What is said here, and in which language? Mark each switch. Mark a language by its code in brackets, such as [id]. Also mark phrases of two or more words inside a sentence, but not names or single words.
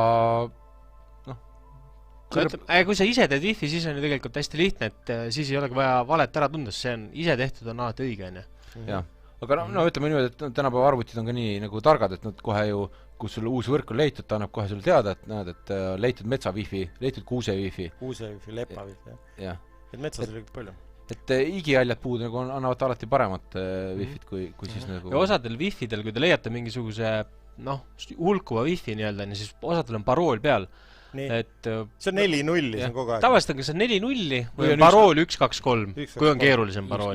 [et] kui sa ise teed Wi-Fi, siis on ju tegelikult hästi lihtne, et siis ei olegi vaja valet ära tunda, see on ise tehtud, on alati õige, on ju. Jah, aga ütleme niimoodi, et tänapäeva arvutid on ka nii nagu targad, et nad kohe ju, kus sul uus võrk on leitud, ta annab kohe sulle teada, et näed, et leitud metsa Wi-Fi, leitud kuuse Wi-Fi. Kuuse Wi-Fi, lepa Wi-Fi, jah. Et metsas oli palju. Et igihaljad puud nagu annavad alati paremat Wi-Fit, kui siis nagu... Ja osadel Wi-Fidel, kui te leiate mingisuguse, hulkuva Wi-Fi nii-öelda, siis osadel on parool peal. Et see on 4-0, see on kogu aeg. Tavaliselt on kas see 4-0 või on parool 1-2-3, kui on keerulisem parool.